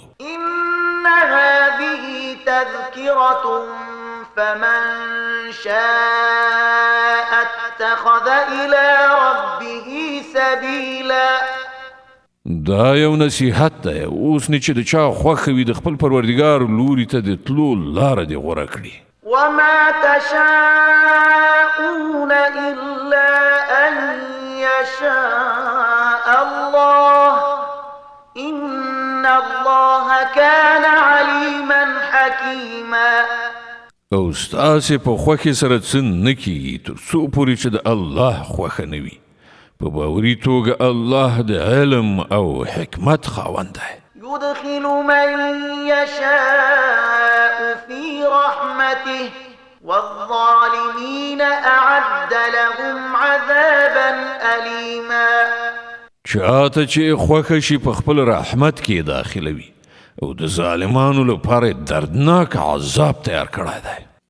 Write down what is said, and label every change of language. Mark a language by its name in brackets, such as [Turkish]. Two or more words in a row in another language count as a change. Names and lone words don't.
[Arabic] إن هذه تذكرة فمن شاء اتخذ إلى ربه سبيلا. [Pashto] دا یو نصیحت دی اوس نه چې د چا خوښه وي د خپل پروردګار لوري ته د تلو لاره دې غوره کړي. [Arabic] وما تشاءون إلا أن يشاء الله إن الله كان عليما حكيما. [Pashto] او ستاسې په خوښې سره څه نه کیږي تر څو پورې چې د الله خوښه نه وي. په باوري توګه الله د علم او حکمت خاوند دی. [Arabic] يدخل من يشاء في رحمته والظالمين أعد لهم عذابا أليما. [Pashto] چاته چې خوښه شي په خپل رحمت کې داخلوي او د ظالمانو لپاره دردناک عذاب تیار کړی دی.